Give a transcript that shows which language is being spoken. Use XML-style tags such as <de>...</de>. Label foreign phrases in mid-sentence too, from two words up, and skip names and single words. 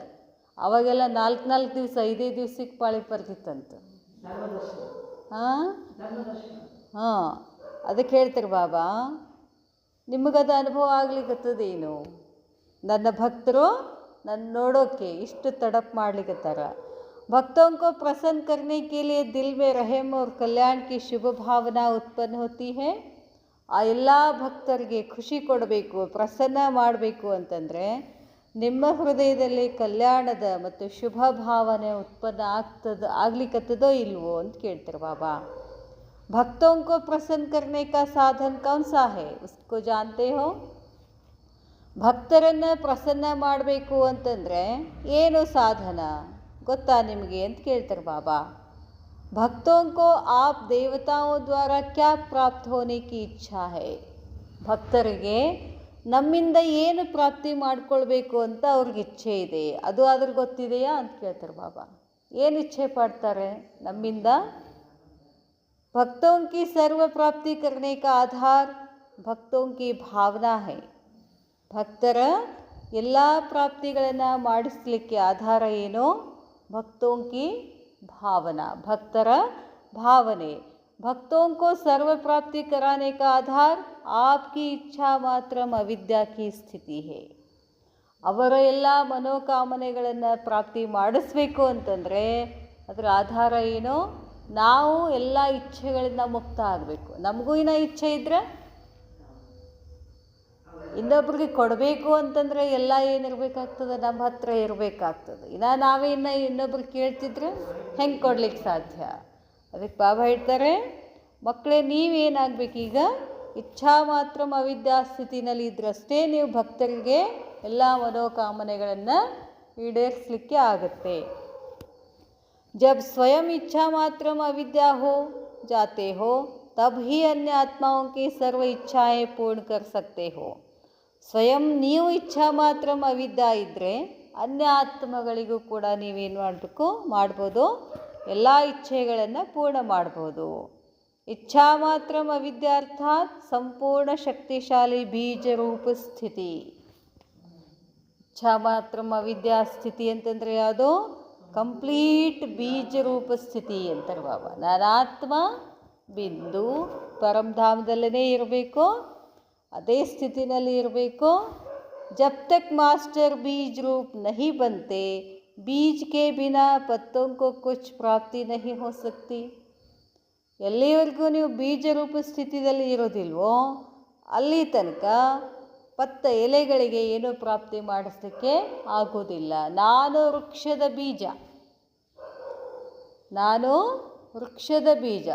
<kn>ಅವಾಗೆಲ್ಲ 4 ದಿವಸ 5 ದಿವಸಕ್ಕೆ ಪಾಳಿ ಬರ್ತಿತ್ತಂತ. ಅದಕ್ಕೆ ಹೇಳ್ತಾರೆ ಬಾಬಾ, ನಿಮಗದು ಅನುಭವ ಆಗ್ಲಿಕ್ಕತ್ತದೇನು? ನನ್ನ ಭಕ್ತರು ನನ್ನ ನೋಡೋಕ್ಕೆ ಇಷ್ಟು ತಡಪ್ ಮಾಡ್ಲಿಕ್ಕತ್ತಾರ.</kn> <hi>भक्तों को प्रसन्न करने के लिए दिल में रहम और कल्याण की शुभ भावना उत्पन्न होती है.</hi> <kn>ಆ ಎಲ್ಲ ಭಕ್ತರಿಗೆ ಖುಷಿ ಕೊಡಬೇಕು, ಪ್ರಸನ್ನ ಮಾಡಬೇಕು ಅಂತಂದರೆ ನಿಮ್ಮ ಹೃದಯದಲ್ಲಿ ಕಲ್ಯಾಣದ ಮತ್ತು ಶುಭ ಭಾವನೆ ಉತ್ಪನ್ನ ಆಗ್ಲಿಕ್ಕತ್ತದೋ ಇಲ್ವೋ ಅಂತ ಕೇಳ್ತಾರೆ ಬಾಬಾ.</kn> <hi>भक्तों को प्रसन्न करने का साधन कौन सा है, उसको जानते हो?</hi> <kn>ಭಕ್ತರನ್ನು ಪ್ರಸನ್ನ ಮಾಡಬೇಕು ಅಂತಂದರೆ ಏನು ಸಾಧನ ಗೊತ್ತಾ ನಿಮಗೆ ಅಂತ ಕೇಳ್ತಾರೆ ಬಾಬಾ.</kn> <hi>भक्तों को आप देवताओं द्वारा क्या प्राप्त होने की इच्छा है.</hi> <kn>ಭಕ್ತರಿಗೆ ನಮ್ಮಿಂದ ಏನು ಪ್ರಾಪ್ತಿ ಮಾಡ್ಕೊಳ್ಬೇಕು ಅಂತ ಅವ್ರಿಗೆ ಇಚ್ಛೆ ಇದೆ, ಅದು ಆದ್ರೆ ಗೊತ್ತಿದೆಯಾ ಅಂತ ಕೇಳ್ತಾರೆ ಬಾಬಾ. ಏನು ಇಚ್ಛೆ ಪಡ್ತಾರೆ ನಮ್ಮಿಂದ?</kn> <hi>भक्तों की सर्व प्राप्ति करने का आधार भक्तों की भावना है.</hi> <kn>ಭಕ್ತರ ಎಲ್ಲ ಪ್ರಾಪ್ತಿಗಳನ್ನು ಮಾಡಿಸಲಿಕ್ಕೆ ಆಧಾರ ಏನು?</kn> <hi>ಭಕ್ತೋं की भावना,</hi> <kn>ಭಕ್ತರ ಭಾವನೆ.</kn> <hi>भक्तों को सर्व प्राप्ति कराने का आधार आपकी इच्छा मात्र अविद्या की स्थिति है.</hi> <kn>ಅವರ ಎಲ್ಲ ಮನೋಕಾಮನೆಗಳನ್ನು ಪ್ರಾಪ್ತಿ ಮಾಡಿಸ್ಬೇಕು ಅಂತಂದರೆ ಅದರ ಆಧಾರ ಏನು? ನಾವು ಎಲ್ಲ ಇಚ್ಛೆಗಳಿಂದ ಮುಕ್ತ ಆಗಬೇಕು. ನಮಗೂ ಇನ್ನೂ ಇಚ್ಛೆ ಇದ್ದರೆ ಇನ್ನೊಬ್ರಿಗೆ ಕೊಡಬೇಕು ಅಂತಂದರೆ ಎಲ್ಲ ಏನಿರಬೇಕಾಗ್ತದೆ? ನಮ್ಮ ಹತ್ರ ಇರಬೇಕಾಗ್ತದೆ. ನಾವೇ ಇನ್ನೊಬ್ರಿಗೆ ಕೇಳ್ತಿದ್ರೆ ಹೆಂಗೆ ಕೊಡ್ಲಿಕ್ಕೆ ಸಾಧ್ಯ? ಅದಕ್ಕೆ ಬಾಬಾ ಹೇಳ್ತಾರೆ, ಮಕ್ಕಳೇ ನೀವೇನಾಗಬೇಕೀಗ? ಇಚ್ಛಾ ಮಾತ್ರ ಅವಿದ್ಯಾ ಸ್ಥಿತಿನಲ್ಲಿ ಇದ್ರಷ್ಟೇ ನೀವು ಭಕ್ತರಿಗೆ ಎಲ್ಲ ಮನೋಕಾಮನೆಗಳನ್ನು ಈಡೇರಿಸಲಿಕ್ಕೆ ಆಗುತ್ತೆ.</kn> <hi>जब स्वयं इच्छा मात्र अविद्या हो जाते हो तब ही अन्य आत्माओं की सर्व इच्छाएं पूर्ण कर सकते हो.</hi> <kn>ಸ್ವಯಂ ನೀವು ಇಚ್ಛಾ ಮಾತ್ರ ಅವಿದ್ಯಾ ಇದ್ದರೆ ಅನ್ಯ ಆತ್ಮಗಳಿಗೂ ಕೂಡ ನೀವೇನು ಮಾಡ್ಬೋದು? ಎಲ್ಲ ಇಚ್ಛೆಗಳನ್ನು ಪೂರ್ಣ ಮಾಡ್ಬೋದು. ಇಚ್ಛಾ ಮಾತ್ರ ಅವಿದ್ಯಾ ಅರ್ಥಾತ್ ಸಂಪೂರ್ಣ ಶಕ್ತಿಶಾಲಿ ಬೀಜ ರೂಪ ಸ್ಥಿತಿ. ಇಚ್ಛಾ ಮಾತ್ರ ಅವಿದ್ಯಾ ಸ್ಥಿತಿ ಅಂತಂದರೆ ಯಾವುದು? ಕಂಪ್ಲೀಟ್ ಬೀಜ ರೂಪ ಸ್ಥಿತಿ ಅಂತಾರೆ ಬಾಬಾ. ನಾನಾತ್ಮ ಬಿಂದು ಪರಮಧಾಮದಲ್ಲೇ ಇರಬೇಕು, ಅದೇ ಸ್ಥಿತಿನಲ್ಲಿ ಇರಬೇಕು.</kn> <hi>जब तक मास्टर बीज रूप नहीं बनते बीज के बिना पत्तों को कुछ प्राप्ति नहीं हो सकती.</hi> <kn>ಎಲ್ಲಿವರೆಗೂ ನೀವು ಬೀಜ ರೂಪ ಸ್ಥಿತಿಯಲ್ಲಿ ಇರೋದಿಲ್ವೋ ಅಲ್ಲಿ ತನಕ ಪತ್ತ ಎಲೆಗಳಿಗೆ ಏನೂ ಪ್ರಾಪ್ತಿ ಮಾಡಿಸಲಿಕ್ಕೆ ಆಗೋದಿಲ್ಲ. ನಾನು ವೃಕ್ಷದ ಬೀಜ, ನಾನು ವೃಕ್ಷದ ಬೀಜ.</kn>